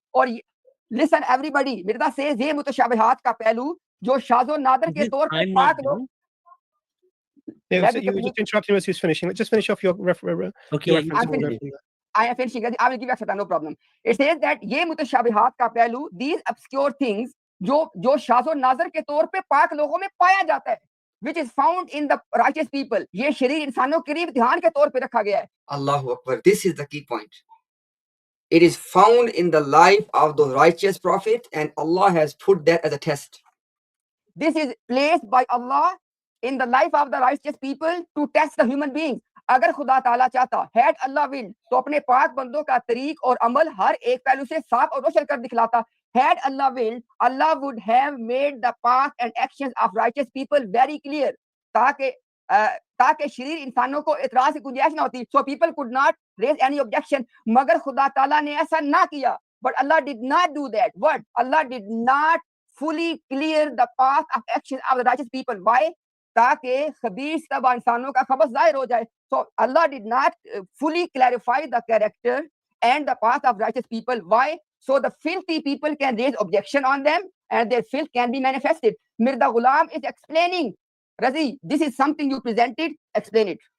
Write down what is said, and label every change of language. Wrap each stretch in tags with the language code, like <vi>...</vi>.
<hi>और</hi> <en>listen everybody, Mirza says</en> <hi>ये मुतशाबिहात का पहलू जो शाज़ो नाज़र के तौर पे पाक लोग.</hi> <en>Yeah, so you were just interrupting as he was finishing. Let's just finish off your reference. Okay, I am finishing. I will give extra time, no problem. It says that</en> <hi>ये मुतशाबिहात का पहलू,</hi> <en>these obscure things</en> <hi>जो शाज़ो नाज़र के तौर पे पाक लोगों में पाया जाता है,</hi> <en>which is found in the righteous people.</en> <hi>ये शरीर इंसानों के लिए ध्यान के तौर पे रखा गया है.</hi> <en>Allahu Akbar. This is the key point. It is found in the life of the righteous prophet, and Allah has put that as a test. This is placed by Allah in the life of the righteous people to test the human beings.</en> <hi>अगर खुदा ताला चाहता,</hi> <en>had Allah will,</en> <hi>तो अपने पाक बंदों का तरीक और अमल हर एक पहलू से साफ और रोशन कर दिखलाता.</hi> <en>Had Allah will, Allah would have made the path and actions of righteous people very clear,</en> <hi>ताकि शरीर इंसानों को इतराज की गुंजाइश ना होती.</hi> <en>So people could not raise any objection.</en> <hi>मगर खुदा ताला ने ऐसा ना किया.</hi> <en>But Allah did not do that. What? Allah did not fully clear the path of action of the righteous people. Why?</en> <hi>ताकि खबीस तबा इंसानों का खबस जाहिर हो जाए.</hi> <en>So Allah did not fully clarify the character and the path of righteous people. Why? So the filthy people can raise objection on them and their filth can be manifested. Mirza Ghulam is explaining. Razi, this is something you presented. Explain it.</en>